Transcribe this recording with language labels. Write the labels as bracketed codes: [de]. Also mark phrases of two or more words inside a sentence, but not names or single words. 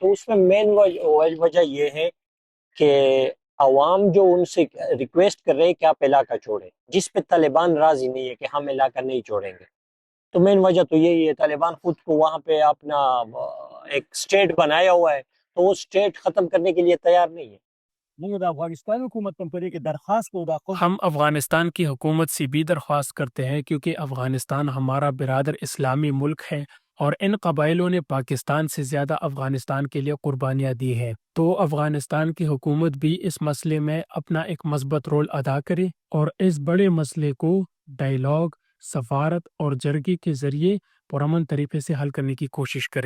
[ur] تو اس میں مین وجہ یہ ہے کہ عوام جو ان سے ریکویسٹ کر رہے ہیں کہ آپ علاقہ چھوڑیں، جس پہ طالبان راضی نہیں ہے کہ ہم علاقہ نہیں چھوڑیں گے۔ تو مین وجہ تو یہی ہے، طالبان خود کو وہاں پہ اپنا ایک اسٹیٹ بنایا ہوا ہے تو وہ اسٹیٹ ختم کرنے کے لیے تیار نہیں ہے۔ [ps] موږ د افغانستان حکومت په پرې کې درخواست کوو دا [ur] ہم افغانستان کی حکومت سے بھی درخواست کرتے ہیں کیونکہ افغانستان ہمارا برادر اسلامی ملک ہے اور ان قبائلوں نے پاکستان سے زیادہ افغانستان کے لیے قربانیاں دی ہیں، تو افغانستان کی حکومت بھی اس مسئلے میں اپنا ایک مثبت رول ادا کرے اور اس بڑے مسئلے کو ڈائیلاگ، سفارت اور جرگے کے ذریعے پرامن طریقے سے حل کرنے کی کوشش کریں۔